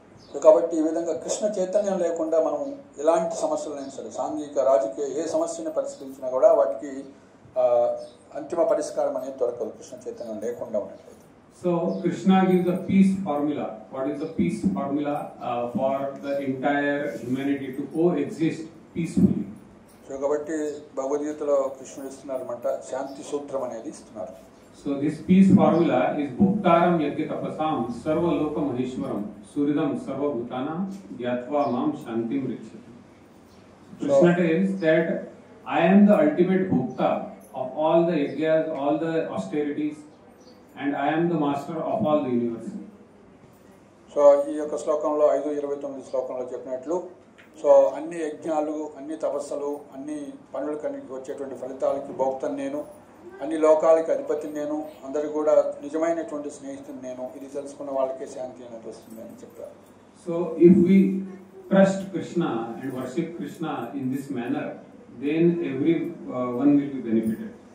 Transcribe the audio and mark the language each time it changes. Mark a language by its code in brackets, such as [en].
[te] So కాబట్టి ఈ విధంగా కృష్ణ చైతన్యం లేకుండా మనం ఎలాంటి సమస్యలైనా సరే, సాంఘిక రాజకీయ ఏ సమస్యని పరిష్కరించినా కూడా వాటికి అంతిమ పరిష్కారం అనేది దొరకదు కృష్ణ చైతన్యం లేకుండా ఉన్నట్లయితే. [en] So Krishna gives a peace formula. What is the peace formula for the entire humanity to coexist peacefully? [te] So కాబట్టి భగవద్గీతలో కృష్ణుడు ఇస్తున్నారు అన్నమాట, శాంతి సూత్రం అనేది ఇస్తున్నారు. [en] So this peace formula is [sa] Bhoktaram Yajna Tapasam Sarva Loka Maheshwaram Suridam Sarva Bhutana Gyatva Mam Shantim Rikshati. [en] Krishna tells that I am the ultimate Bhokta of all the yajnas, all the austerities, and I am the master of all the universe. [te] So ఈ యొక్క శ్లోకంలో 5:29 శ్లోకంలో చెప్పినట్లు, so అన్ని యజ్ఞాలు, అన్ని తపస్సులు, అన్ని పనులకు వచ్చేటువంటి ఫలితాలకి భోక్తను నేను, అన్ని లోకాలకి అధిపతిని నేను, అందరికి కూడా నిజమైనటువంటి స్నేహితుని నేను, ఇది తెలుసుకున్న వాళ్ళకే శాంతి అనేది వస్తుంది అని చెప్పారు. [en] So if we trust Krishna and worship Krishna in this manner, then everyone will be benefited.